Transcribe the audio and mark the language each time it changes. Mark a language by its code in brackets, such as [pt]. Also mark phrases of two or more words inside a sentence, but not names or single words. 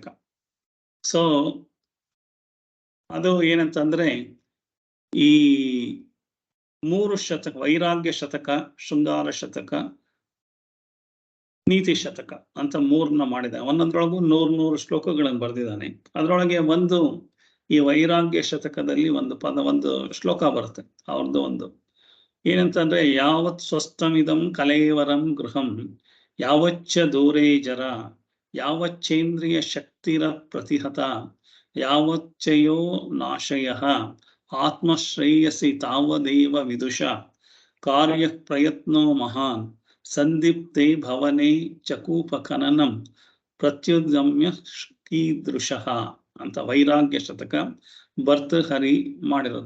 [kn] ಸೊ ಅದು ಏನಂತಂದ್ರೆ ಈ 3 ಶತಕ, ವೈರಾಗ್ಯ ಶತಕ, ಶೃಂಗಾರ ಶತಕ, ನೀತಿ ಶತಕ ಅಂತ 3ನ್ನ ಮಾಡಿದ್ದಾನೆ. ಒಂದೊಂದ್ರೊಳಗೂ 100 ಶ್ಲೋಕಗಳನ್ನು ಬರೆದಿದ್ದಾನೆ. ಅದರೊಳಗೆ ಒಂದು ಈ ವೈರಾಗ್ಯ ಶತಕದಲ್ಲಿ ಒಂದು ಶ್ಲೋಕ ಬರುತ್ತೆ ಅವ್ರದ್ದು. ಒಂದು ಏನಂತಂದ್ರೆ [sa] ಯಾವತ್ ಸ್ವಸ್ಥಮಿದಂ ಕಲೇವರಂ ಗೃಹಂ ಯಾವಚ್ಚ ದೂರೇ ಜರ ಯಾವಚ್ಚೇಂದ್ರಿಯ ಶಕ್ತಿರ ಪ್ರತಿಹತ ಯಾವಚ್ಚಯೋ ನಾಶಯ ಆತ್ಮಶ್ರೇಯಸಿ ತಾವದೇವ ವಿದುಷ ಕಾರ್ಯ ಪ್ರಯತ್ನೋ ಮಹಾನ್ ಸಂದೀಪ್ತೆ ಭವನೆ ಚಕೂಪ ಖನನಂ ಪ್ರತ್ಯುಗಮ್ಯ ಕೀದೃಶಃ [kn] ಅಂತ ವೈರಾಗ್ಯ ಶತಕ ಭರ್ತೃಹರಿ ಮಾಡಿರೋದು.